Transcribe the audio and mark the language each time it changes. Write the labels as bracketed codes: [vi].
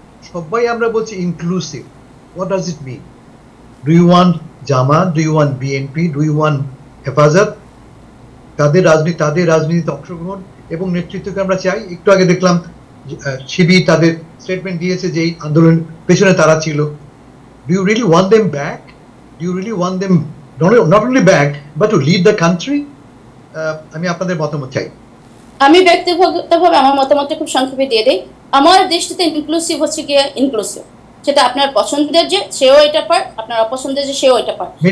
[bn] সবাই আমরা বলছি inclusive, [en] What does it mean? Do you want Jamaat, do you want BNP, do you want Hefazat? [bn] তাদের রাজনীতিতে অংশগ্রহণ এবং নেতৃত্বকে আমরা চাই। একটু আগে দেখলাম শিবির তাদের স্টেটমেন্ট দিয়েছে যে এই আন্দোলন পেছনে তারা ছিল। [en] Do you really want them back? Do you really want them not only back but to lead the country? [bn] আমি আপনাদের মতামত চাই। আমি ব্যক্তিগতভাবে আমার মতামতটা খুব সংক্ষেপে দিয়ে দেই। আমার দৃষ্টিতে ইনক্লুসিভ হচ্ছে গিয়ে ইনক্লুসিভ, সেটা আপনার পছন্দের যে সেও এটা পার, আপনার অপছন্দের যে সেও এটা পার।